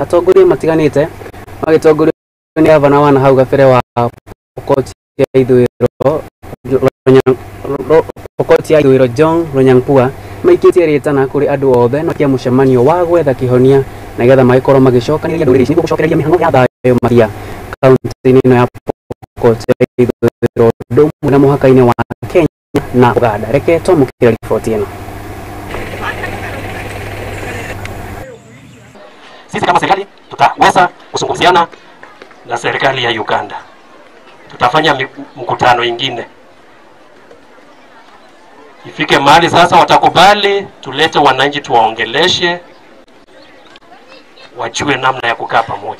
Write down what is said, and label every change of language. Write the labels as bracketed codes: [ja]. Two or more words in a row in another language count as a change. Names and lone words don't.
[ki] Atongoria matiganite magitongorio ni gavana wa hau gabere wa Pokot ya ithwiro Pokot ya ithwiro John Lonyankua maikitie ritana kuri andu othe na kia mucemanio wa gwetha kihonia na getha magikorwo magicokanĩrĩria ndũrĩrĩ ici nĩguo gũcokereria mĩhang'o ya thayũ makĩria kaunti-inĩ ĩno ya Pokot ya ithwiro ũndũ ũmwe na mũhaka-inĩ wa Kenya na Uganda. Reke twamũkĩre riboti ĩno. [sw] Sisi kama serikali tutaweza kuzungumziana na serikali ya Uganda. Tutafanya mkutano ingine. Ifike mahali sasa watakubali tulete wananchi tuwaongeleshe, wajue namna ya kukaa pamoja.